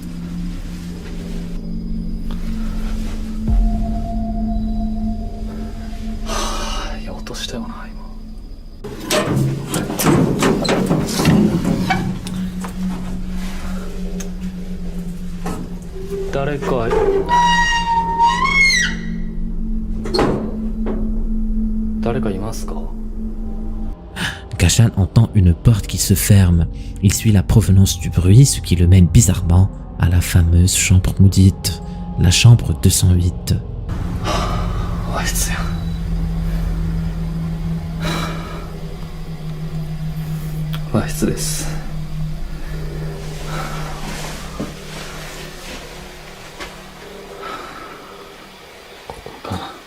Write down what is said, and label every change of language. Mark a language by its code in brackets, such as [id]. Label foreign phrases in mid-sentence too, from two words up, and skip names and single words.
[ja] はあ、いや落としたよな今。誰かいますか？ [fr] Gashan entend une porte qui se ferme. Il suit la provenance du bruit, ce qui le mène bizarrement à la fameuse chambre maudite, la chambre 208. [ja] あいつや。和室です。ここかな。